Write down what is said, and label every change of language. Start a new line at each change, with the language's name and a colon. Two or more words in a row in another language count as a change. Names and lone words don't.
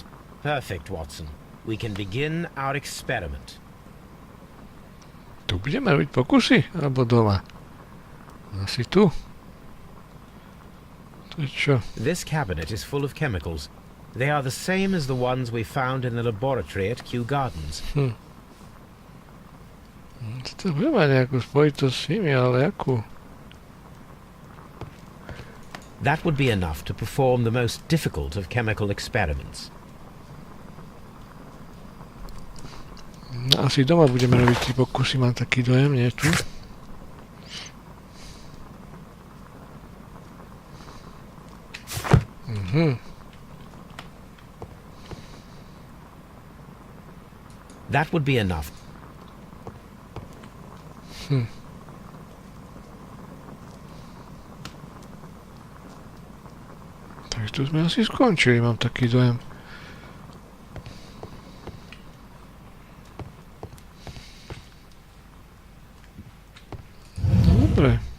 English: Perfect, Watson. We can begin our experiment.
Slovak: Tu budeme robiť pokusy? Alebo doma? Asi tu. To je čo?
English: This cabinet is full of chemicals. They are the same as the ones we found in the laboratory at Kew Gardens.
Slovak: To bude mať nejakú spojitosť s nimi, ale akú?
English: That would be enough to perform the most difficult of chemical experiments.
Slovak: No, asi doma budeme robiť tie pokusy, mám taký dojem, nie tu?
English: That would be enough.
Slovak: Takže tu sme asi skončili, mám taký dojem. Dobre.